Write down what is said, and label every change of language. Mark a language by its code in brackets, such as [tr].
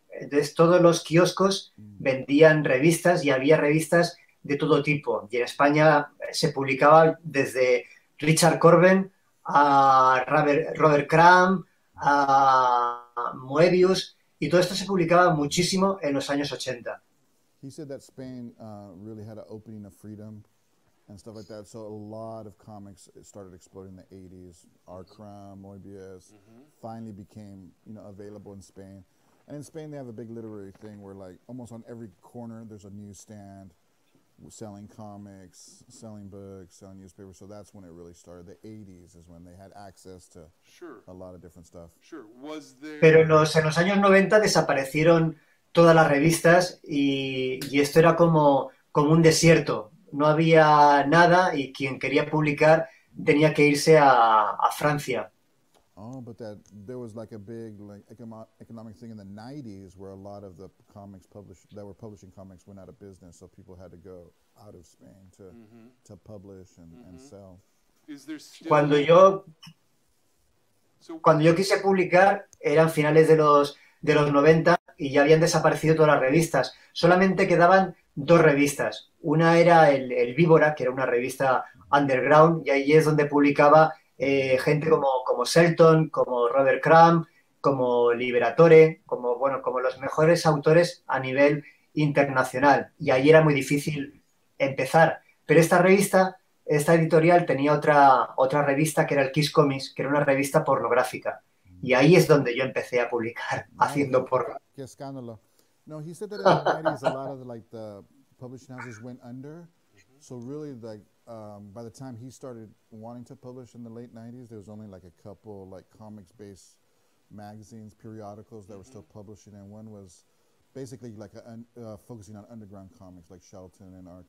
[es] Entonces todos los kioscos vendían revistas y había revistas de todo tipo. Y en España se publicaba desde Richard Corben, a Robert Crumb, a Moebius, y todo esto se publicaba muchísimo en los años 80. [en] He said that Spain really had an opening of freedom and stuff like that, so a lot of comics started exploding in the 80s. R. Crumb, Moebius, finally became available in Spain. And in Spain they have a big literary thing where like almost on every corner there's a newsstand selling comics, selling books, selling newspapers. So that's when it really started. The 80s is when they had access to a lot of different stuff. Sure. [es] Pero en los años 90 desaparecieron todas las revistas y esto era como un desierto. No había nada y quien quería publicar tenía que irse a Francia. [en] Oh, but there was like a big like economic thing in the 90s where a lot of the comics that were publishing comics went out of business, so people had to go out of Spain to publish and sell. Is there still... [es] Cuando yo quise publicar eran finales de los 90 y ya habían desaparecido todas las revistas. Solamente quedaban dos revistas. Una era el Víbora, que era una revista underground, y ahí es donde publicaba gente como Shelton, como Robert Crumb, como Liberatore, como los mejores autores a nivel internacional. Y ahí era muy difícil empezar. Pero esta editorial tenía otra revista que era el Kiss Comics, que era una revista pornográfica. Y ahí es donde yo empecé a publicar, haciendo porno. Qué escándalo. [en] No, he said that in the 90s a lot of the publishing houses went under. So really, by the time he started wanting to publish in the late 90s, there was only like a couple comics-based magazines, periodicals that were still publishing, and one was basically like focusing on underground comics like Shelton and R.